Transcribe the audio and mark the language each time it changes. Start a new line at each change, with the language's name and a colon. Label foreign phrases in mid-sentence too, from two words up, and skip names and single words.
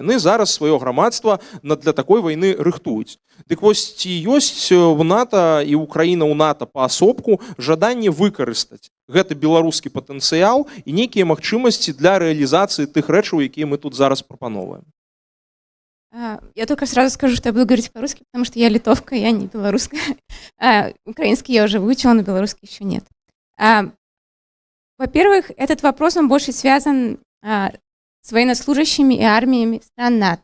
Belarusian: Яны зараз сваё грамадства для такой вайны рыхтуюць. Дык вось ці ёсць у НАТО і Украіна ў НАТО паасобку жаданне выкарыстаць гэты беларускі патэнцыял і нейкія магчымасці для рэалізацыі тых рэчаў, якія мы тут зараз прапановваем?
Russian: Я только сразу скажу, что я буду говорить по-русски, потому что я литовка, я не белорусская. Украинский я уже выучила, но белорусский еще нет. Во-первых, этот вопрос, он больше связан с военнослужащими и армиями стран НАТО.